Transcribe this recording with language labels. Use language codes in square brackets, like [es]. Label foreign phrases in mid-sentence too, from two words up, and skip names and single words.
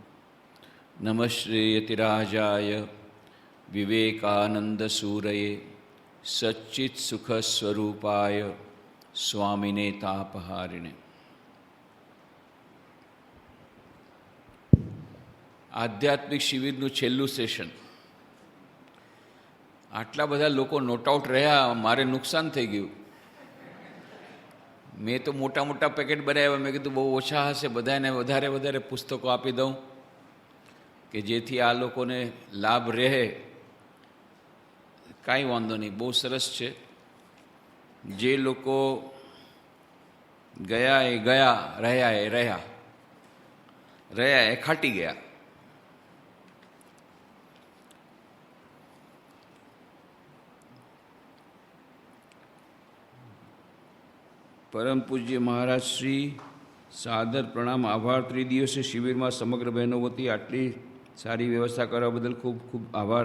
[sa] नमः श्रेयतिराजाय विवेकानंदसूरये सच्चित्सुखस्वरूपाय स्वामिने तापहारिणे। [gu] આધ્યાત્મિક શિબિરનું છેલ્લું સેશન। આટલા બધા લોકો [en] not out [gu] રહ્યા, મારે નુકસાન થઈ ગયું। મેં તો મોટા મોટા પેકેટ બનાવ્યા, મેં કીધું બહુ ઓછા હશે, બધાને વધારે વધારે પુસ્તકો આપી દઉં કે જેથી આ લોકોને લાભ રહે। કાંઈ વાંધો નહીં, બહુ સરસ છે। જે લોકો ગયા એ ગયા, રહ્યા એ રહ્યા, રહ્યા એ ખાટી ગયા। [hi] परम पूज्य महाराज श्री सादर प्रणाम, आभार। त्रिदिवसीय शिविर में समग्र बहनों [gu] વતી આટલી સારી વ્યવસ્થા કરવા બદલ ખૂબ ખૂબ આભાર।